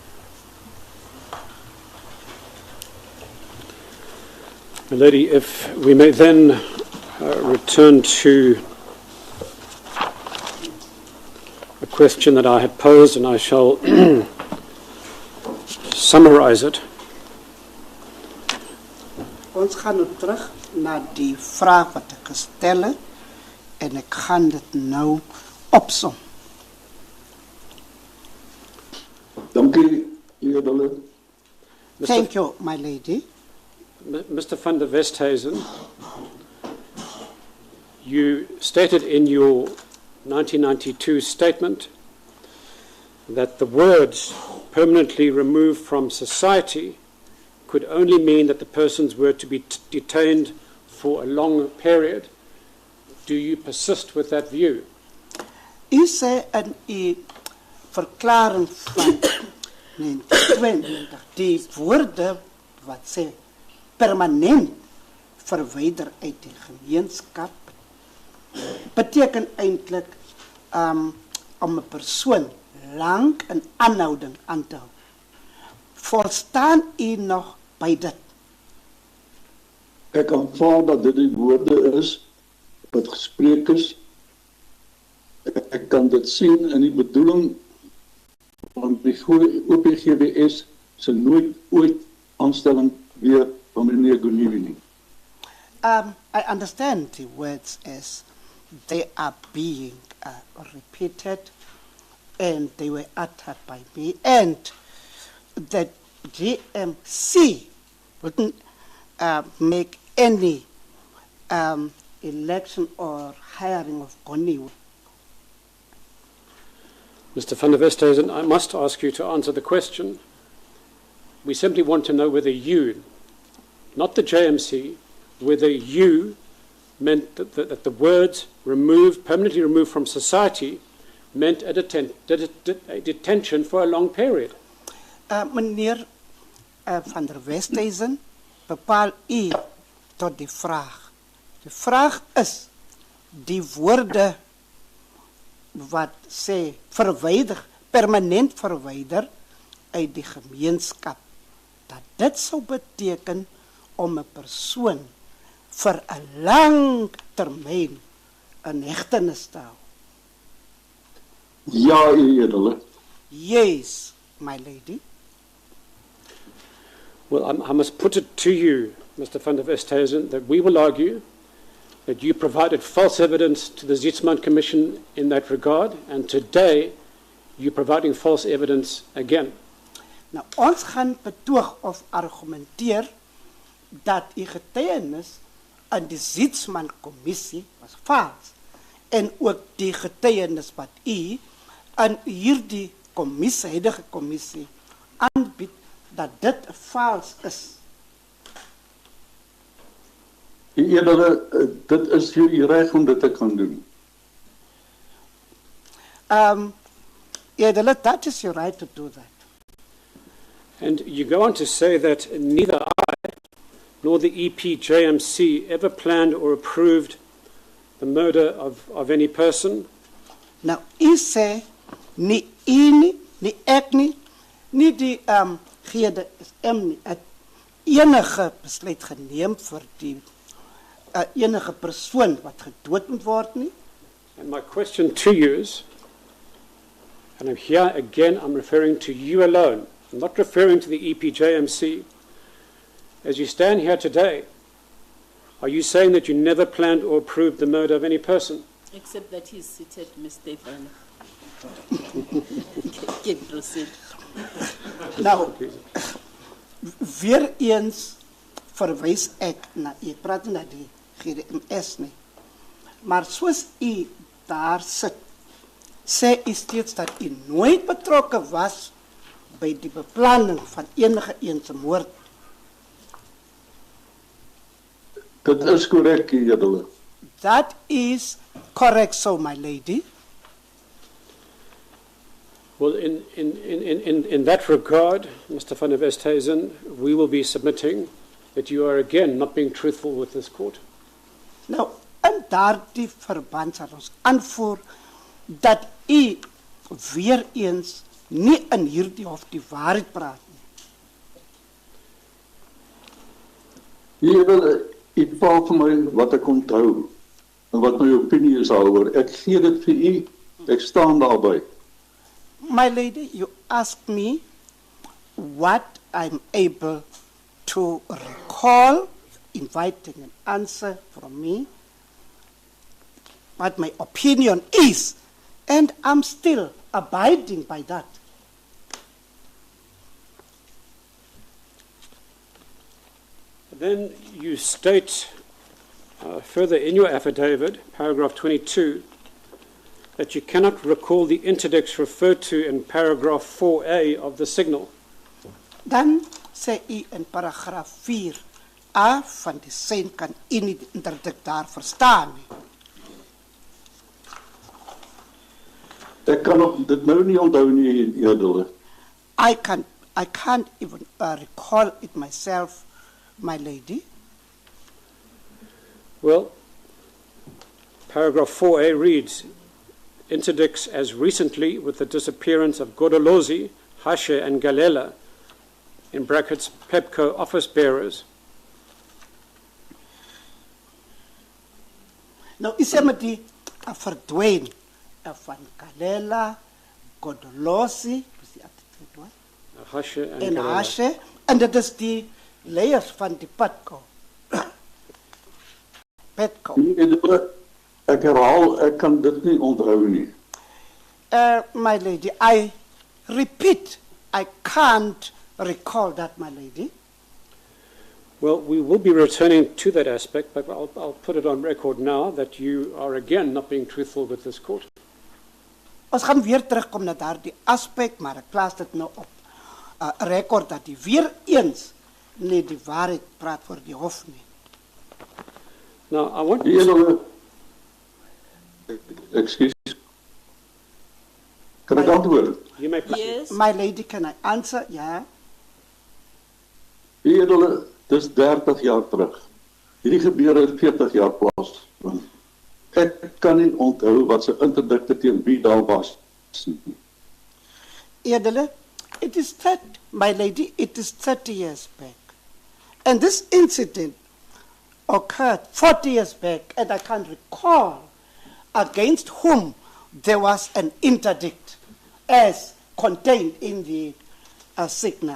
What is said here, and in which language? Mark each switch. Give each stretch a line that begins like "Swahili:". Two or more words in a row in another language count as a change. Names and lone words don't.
English: My lady, if we may then return to a question that I had posed, and I shall summarize it.
Afrikaans: Ons gaan nou terug na die vraag wat ek gestel het, en ek gaan dit nou opsom. Dankie, edele.
English: Thank you, my lady. Mr. van der Westhuizen, you stated in your 1992 statement that the words permanently removed from society could only mean that the persons were to be detained for a long period. Do you persist with that view?
Afrikaans: U sê in u verklaring van 1920 die woorde wat sê permanent verwyder uit die gemeenskap beteken eintlik om 'n persoon lang in aanhouding aan te hou. Volstaan u nog by dit? Ek aanvaar dat dit die woorde is wat gespreek is. Ek kan dit sien in die bedoeling van die OPGBS se nooit ooit aanstelling weer van meneer Gqeberha nie.
English: I understand the words as they are being repeated and they were uttered by me, and that GMC wouldn't make any election or hiring of Gqeberha. Mr. van der Westhuizen, I must ask you to answer the question. We simply want to know whether you, not the JMC, whether you meant that the words removed, permanently removed from society, meant a detention for a long period.
Afrikaans: Meneer van der Westhuizen, bepaal u tot die vraag. De vraag is, die woorde wat sê verwyder, permanent verwyder uit die gemeenskap, dat dit sou beteken om 'n persoon vir 'n lang termyn in hegtenis te hou. Ja, u edele.
English: Yes, my lady. Well, I must put it to you, Mr. van der Westhuizen, that we will argue that you provided false evidence to the Zietsman Commission in that regard, and today you're providing false evidence again.
Afrikaans: Nou, ons gaan betoog of argumenteer dat die getuienis in die Zietsman Commissie was vals, en ook die getuienis wat u in hierdie commissie, huidige commissie, aanbied, dat dit vals is. U edele, dit is u reg om dit te kan doen. Edele,
English: that is your right to do that. And you go on to say that neither I nor the EPJMC ever planned or approved the murder of any person.
Afrikaans: Nou, u sê, nie u nie, nie ek nie, nie die GDSM nie, het enige besluit geneem vir die enige persoon wat gedood moet word nie.
English: And my question to you is, and I'm here again, I'm referring to you alone, I'm not referring to the EPJMC. As you stand here today, are you saying that you never planned or approved the murder of any person? Except that he's seated, Ms. Stefan. Can proceed.
Afrikaans: Nou, weer eens verwys ek na, ek praat na die GDMS nie, maar soos u daar sit, sê u steeds dat u nooit betrokke was by die beplanning van enige eense moord. Dit is korrek, u edele.
English: That is correct, so my lady. Well, in that regard, Mr. van der Westhuizen, we will be submitting that you are again not being truthful with this court.
Afrikaans: Nou, in daardie verband sal ons aanvoer dat u weer eens nie in hierdie hof die waarheid praat nie. U edele, u vra vir my wat ek onthou en wat my opinie is daaroor. Ek gee dit vir u, ek staan daarby.
English: My lady, you ask me what I'm able to recall, inviting an answer from me, what my opinion is, and I'm still abiding by that. Then you state further in your affidavit, paragraph 22, that you cannot recall the interdicts referred to in paragraph 4A of the signal.
Afrikaans: Dan sê u in paragraaf 4A van die sein kan u nie die interdikt daar verstaan nie. Ek kan nog dit nou nie onthou nie, edele.
English: I can't even recall it myself, my lady. Well, paragraph 4A reads, interdicts as recently with the disappearance of Godolozi, Hashe and Galela, in brackets PEPCO office bearers.
Afrikaans: Nou is hy met die verdwyn van Galela, Godolozi, is die attitude,
English: Hashe and
Afrikaans: en Galela. Hashe, en dit is die leiers van die PEPCO. PEPCO. Ek herhaal, ek kan dit nie onthou nie.
English: My lady, I repeat, I can't recall that, my lady. Well, we will be returning to that aspect, but I'll put it on record now that you are again not being truthful with this court.
Afrikaans: Ons gaan weer terugkom na daardie aspek, maar ek plaas dit nou op record dat die weer eens nie die waarheid praat voor die hof nie.
English: Now, I want
Afrikaans: Die enige, excuse, kan ek antwoord?
English: you may Yes. My lady, can I answer?
Afrikaans: Ja. Die edele, dis 30 jaar terug. Hierdie gebeure het 40 jaar plaasvind. Ek kan nie onthou wat se interdikte teen wie daar was nie. Edele,
English: it is 30, my lady, it is 30 years back. And this incident occurred 40 years back, and I can't recall against whom there was an interdict as contained in the signal.